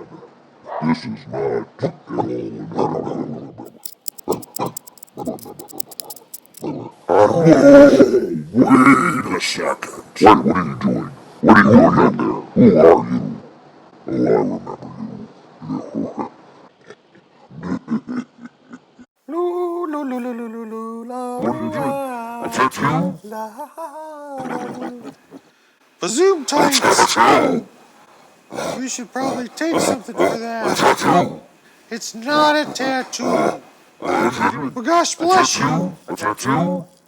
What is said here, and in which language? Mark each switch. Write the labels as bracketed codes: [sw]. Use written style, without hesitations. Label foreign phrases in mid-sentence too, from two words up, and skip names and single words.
[en] This is not Wait a second. What are you doing? What are you doing in there? Who are you? Oh, I remember you. Loo, loo, loo, loo, loo, loo, loo, la, What are you doing? A tattoo? Bazoom A tights! tattoo? You should probably take something for A that. tattoo? It's not a tattoo. Well, gosh A bless you. tattoo? A tattoo?